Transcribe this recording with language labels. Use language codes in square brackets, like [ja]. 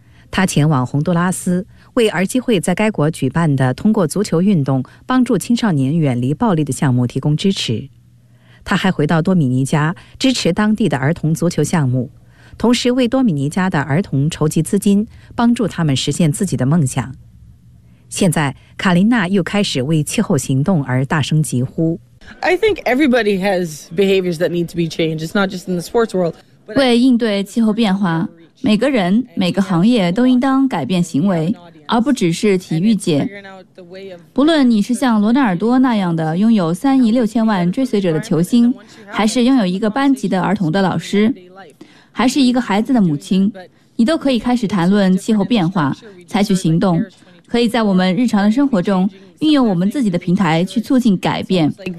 [zh] 他前往洪都拉斯，为儿基会在该国举办的通过足球运动帮助青少年远离暴力的项目提供支持。他还回到多米尼加支持当地的儿童足球项目，同时为多米尼加的儿童筹集资金，帮助他们实现自己的梦想。现在卡琳娜又开始为气候行动而大声疾呼。 [en] I think everybody has behaviors that need to be changed. It's not just in the sports world. [zh] 为应对气候变化，每个人每个行业都应当改变行为，而不只是体育界。不论你是像罗纳尔多那样的拥有3亿6千万追随者的球星，还是拥有一个班级的儿童的老师，还是一个孩子的母亲，你都可以开始谈论气候变化，采取行动，可以在我们日常的生活中运用我们自己的平台去促进改变。